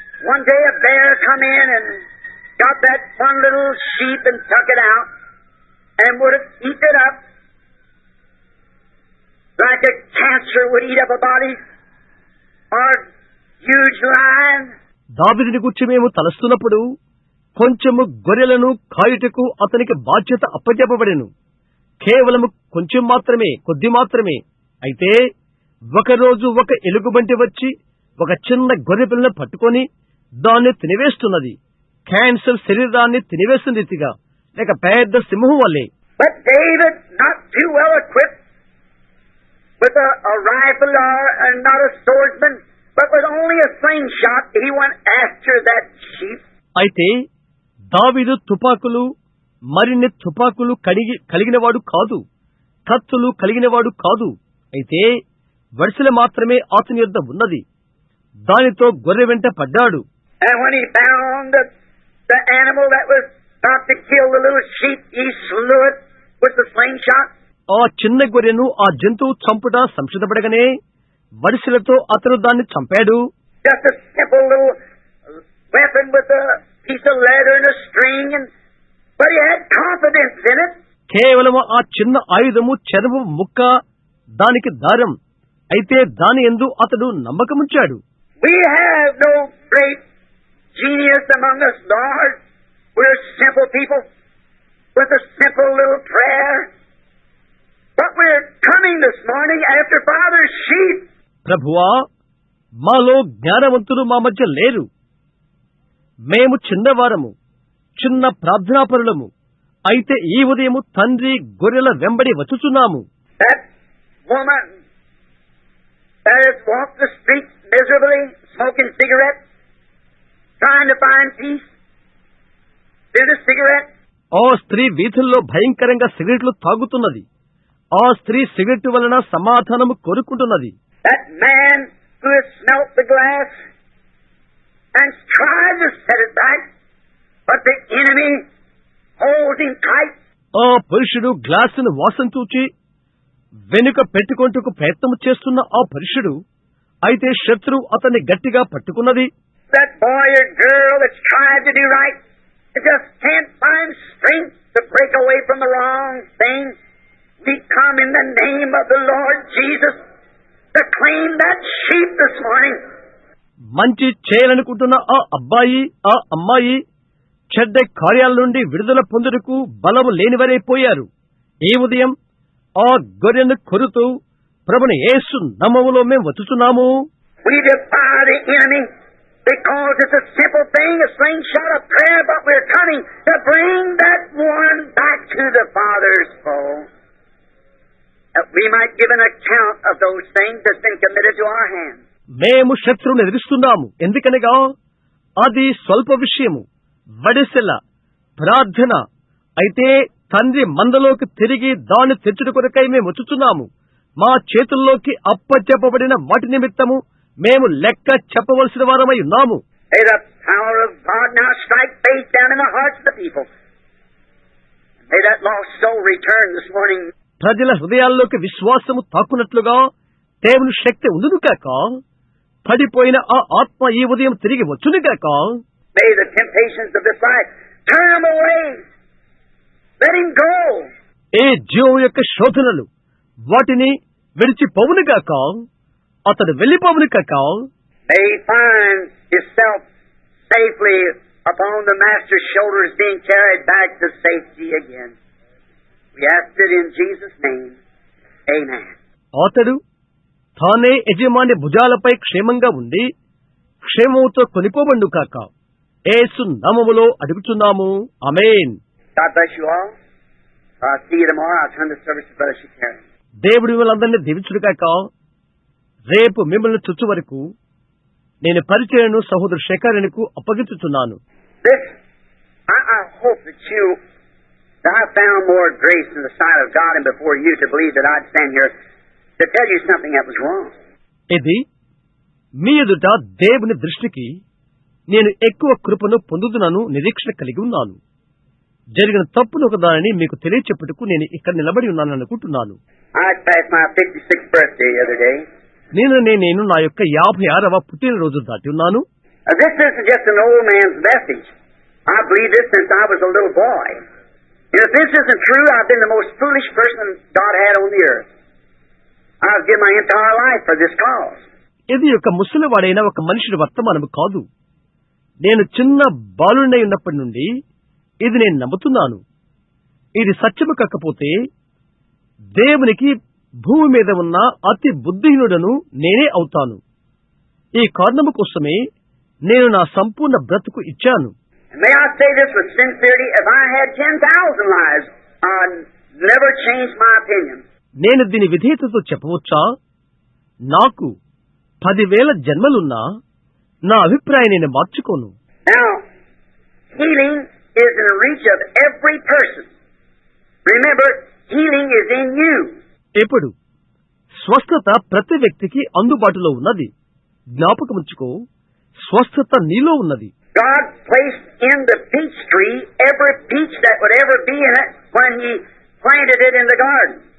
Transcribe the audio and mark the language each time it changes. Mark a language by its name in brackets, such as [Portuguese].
[English] one day a bear come in and got that one little sheep and took it out and would have eaten it up like a cancer would eat up a body or a huge lion. [Telugu] దావీదుని గురించి మేము తలస్తున్నప్పుడు కొంచెము గొర్రెలను కాయుటకు అతనికి బాధ్యత అప్పచెప్పబడెను. కేవలము కొంచెం మాత్రమే, కొద్ది మాత్రమే. అయితే ఒకరోజు ఒక ఎలుగుబంటి వచ్చి ఒక చిన్న గొర్రె పిల్లను పట్టుకొని దాన్ని తినివేస్తున్నది. క్యాన్సర్ శరీరాన్ని తినివేస్తున్న రీతిగా, లేక పెద్ద సింహం వల్లే. [English] But David, not too well equipped with a rifle or not a swordsman, but with only a slingshot, he went after that sheep. [Telugu] అయితే దావీదు తుపాకులు మరిన్ని తుపాకులు కలిగినవాడు కాదు, కత్తులు కలిగినవాడు కాదు. అయితే వడిసెల మాత్రమే అతని యొద్ద ఉన్నది. దానితో గొర్రె వెంట పడ్డాడు. [English] And when he found the animal that was about to kill the little sheep, he slew it with the slingshot. [Telugu] ఆ చిన్న గొర్రెను ఆ జంతువు చంపుట సంసిద్ధపడగానే వడిసెలతో అతను దాన్ని చంపాడు. [English] Just a simple little weapon with a piece of leather and a string, but he had confidence in it. [Telugu] కేవలం ఆ చిన్న ఆయుధము చర్మపు ముక్క, దానికి దారం. అయితే దాని యందు అతడు నమ్మకముంచాడు. [English] We have no great genius among us, Lord. We're simple people with a simple little prayer. But we're coming this morning after Father's sheep. [Telugu] ప్రభువా, మాలో జ్ఞానవంతులు మా మధ్య లేరు. మేము చిన్నవారము, చిన్న ప్రార్థనాపరులము. అయితే ఈ ఉదయము తండ్రి గొర్రెల వెంబడి వచ్చుచున్నాము. [English] That woman that has walked the streets miserably, smoking cigarettes, trying to find peace through the cigarette. [Telugu] ఆ స్త్రీ వీధుల్లో భయంకరంగా సిగరెట్లు తాగుతున్నది. ఆ స్త్రీ సిగరెట్ వలన సమాధానము కోరుకుంటున్నది. [English] That man who has smelt the glass and tried to set it back, but the enemy holds him tight. [Telugu] ఆ పురుషుడు గ్లాసును వాసన చూచి వెనుక పెట్టుకొంటకు ప్రయత్నం చేస్తున్న ఆ పురుషుడు, అయితే శత్రువు అతన్ని గట్టిగా పట్టుకున్నది. [English] That boy or girl that's tried to do right, they just can't find strength to break away from the wrong thing. We come in the name of the Lord Jesus to claim that sheep this morning. [Telugu] మంచి చేయాలనుకుంటున్న ఆ అబ్బాయి, ఆ అమ్మాయి చెడ్డ కార్యాల నుండి విడుదల పొందుటకు బలము లేనివారైపోయారు. ఈ ఉదయం ఆ గొర్రెను కొరుతూ ప్రభుని యేసు నామములో మేము వచ్చుచున్నాము. [English] We defy the enemy because it's a simple thing, a slingshot of prayer, but we're coming to bring that one back to the Father's fold, that we might give an account of those things that's been committed to our hands. [Telugu] మేము శత్రువును ఎదిరిస్తున్నాము. ఎందుకనగా అది స్వల్ప విషయము, వడిసెల ప్రార్థన. అయితే తండ్రి మందలోకి తిరిగి దాన్ని తెచ్చుట కొరకై మేము వచ్చుచున్నాము. మా చేతుల్లోకి అప్పచెప్పబడిన వాటి నిమిత్తము మేము లెక్క చెప్పవలసిన వారమై ఉన్నాము. [English] May the power of God now strike faith down in the hearts of the people. May that lost soul return this morning. [Telugu] ప్రజల హృదయాల్లోకి విశ్వాసము తాకున్నట్లుగా దేవుని శక్తి ఉండును కాక, పడిపోయిన ఆ ఆత్మ ఈ ఉదయం తిరిగి వచ్చును కాక. [English] May the temptations of this life turn him away. Let him go. [Telugu] ఏ జీవం యొక్క శోధనలు వాటిని విడిచిపోవును కాక, అతడు వెళ్లిపోవును కాక. [English] May he find himself safely upon the Master's shoulders, being carried back to safety again. We ask it in Jesus' name. Amen. [Telugu] అతడు తానే యజమాని భుజాలపై క్షేమంగా ఉండి క్షేమముతో కొనిపోబండు కాక. యేసు నామములో అడుగుచున్నాము. ఆమేన్. [English] God bless you all. I'll see you tomorrow. I'll turn the service to Brother Shakari. [Telugu] దేవుడి వాళ్ళందరినీ దీవించుడు కాక. రేపు మిమ్మల్ని చుచ్చు వరకు నేను పరిచయను సహోదరు శేఖరునికి అప్పగించుచున్నాను. [English] This, I hope that I found more grace in the sight of God and before you to believe that I'd stand here to tell you something that was wrong. [Telugu] ఇది మీ ఎదుట దేవుని దృష్టికి నేను ఎక్కువ కృపను పొందుతున్నను నిరీక్షణ కలిగి ఉన్నాను. జరిగిన తప్పును ఒక దానిని మీకు తెలియచెప్పుటకు నేను ఇక్కడ నిలబడి ఉన్నాను అనుకుంటున్నాను. [English] I passed my 56th birthday the other day. [Telugu] నేను నా యొక్క 56వ పుట్టినరోజు దాటి ఉన్నాను. [English] This isn't just an old man's message. I believe this since I was a little boy. And if this isn't true, I've been the most foolish person God had on the earth. I've given my entire life for this cause. [Telugu] ఇది ఒక ముసలివాడైన ఒక మనిషిని వర్తమానము కాదు. నేను చిన్న బాలుడై ఉన్నప్పటి నుండి ఇది నేను నమ్ముతున్నాను. ఇది సత్యము కాకపోతే దేవునికి భూమి మీద ఉన్న అతి బుద్ధిహీనుడను నేనే అవుతాను. ఈ కారణము కోసమే నేను నా సంపూర్ణ బ్రతుకు ఇచ్చాను. [English] May I say this with sincerity, if I had 10,000 lives, I'd never change my opinion. [Telugu] నేను దీని విధేయతతో చెప్పవచ్చా? నాకు 10,000 జన్మలున్నా నా అభిప్రాయం నేను మార్చుకోను. [English] Now, healing is in the reach of every person. Remember, healing is in you. [Telugu] ఇప్పుడు స్వస్థత ప్రతి వ్యక్తికి అందుబాటులో ఉన్నది. జ్ఞాపకముంచుకో, స్వస్థత నీలో ఉన్నది. [English] God placed in the peach tree every peach that would ever be in it when He planted it in the garden.